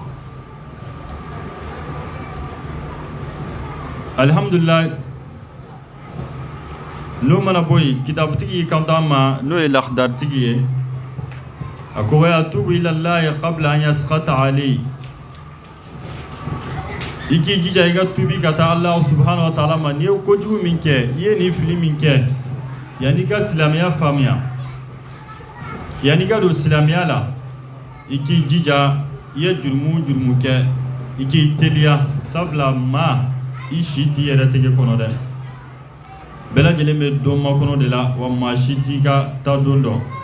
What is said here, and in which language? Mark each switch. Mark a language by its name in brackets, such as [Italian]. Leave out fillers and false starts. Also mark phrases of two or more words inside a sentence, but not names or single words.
[Bambara] alhamdulillah n'o mana bɔ yen kitabutigi y'i kanto an ma n'o ye lakhdaritigi ye a ko [Arabic] ويتوب إلى الله قبل أن يسخط عليه [Bambara] i k'i jija i ka tubi ka taa ala [Arabic] سبحانه وتعالى [Bambara] ma n'i ye kojugu min kɛ i ye nin fili min kɛ yanni i ka silamɛya faamuya yanni i ka don silamɛya la i k'i jija i ye jurumu kɛ i k'i teliya sabula maa i si t'i yɛrɛ tɛgɛ kɔnɔ dɛ bɛɛ lajɛlen bɛ don makɔnɔ de la wa maa si t'i ka taa don dɔn